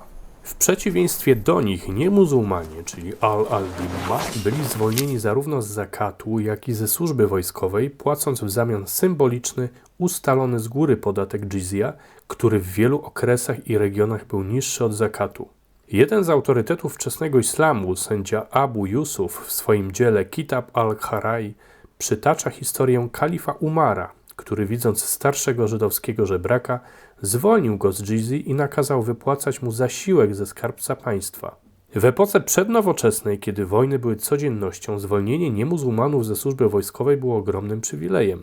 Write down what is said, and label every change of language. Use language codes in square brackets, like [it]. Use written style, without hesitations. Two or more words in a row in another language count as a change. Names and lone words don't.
[pl] W przeciwieństwie do nich niemuzułmanie, czyli al-Dimma, byli zwolnieni zarówno z zakatu, jak i ze służby wojskowej, płacąc w zamian symboliczny, ustalony z góry podatek dżizja, który w wielu okresach i regionach był niższy od zakatu. Jeden z autorytetów wczesnego islamu, sędzia Abu Yusuf, w swoim dziele Kitab al-Kharaj przytacza historię kalifa Umara, który widząc starszego żydowskiego żebraka, zwolnił go z dżizji i nakazał wypłacać mu zasiłek ze skarbca państwa. W epoce przednowoczesnej, kiedy wojny były codziennością, zwolnienie niemuzułmanów ze służby wojskowej było ogromnym przywilejem.